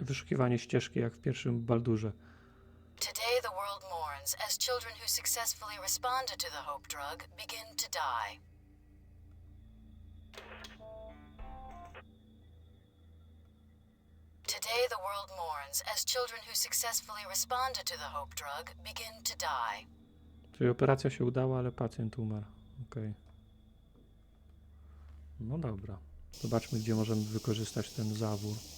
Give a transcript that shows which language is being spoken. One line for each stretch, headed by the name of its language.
Polish: Wyszukiwanie ścieżki jak w pierwszym Baldurze.
English: Today the world mourns as children who successfully responded to the hope drug begin to die. Today the world mourns as children who successfully responded to the hope drug begin to die.
Polish: Czyli operacja się udała, ale pacjent umarł. Okej. No dobra. Zobaczmy, gdzie możemy wykorzystać ten zawór.